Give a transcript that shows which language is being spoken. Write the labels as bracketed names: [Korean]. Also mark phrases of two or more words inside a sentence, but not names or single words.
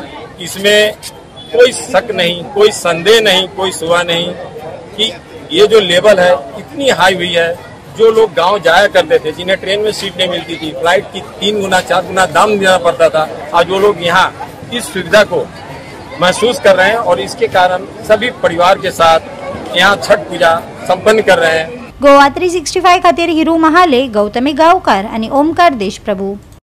[Hindi] इसमें कोई शक नहीं, कोई संदेह नहीं, कोई सुबह नहीं कि ये जो लेवल है इतनी हाई हुई है. जो लोग गांव जाया करते थे जिन्हें ट्रेन में सीट नहीं मिलती थी, फ्लाइट की 3 गुना 4 गुना दाम देना पड़ता था, आज वो लोग यहाँ इस सुविधा को महसूस कर रहे हैं और इसके कारण सभी परिवार के साथ यहाँ छठ पूजा संपन्न कर रहे हैं. [Konkani] गोवा 365 खातीर हिरू महाले, गौतमी गांवकार आणि ओमकार देशप्रभू.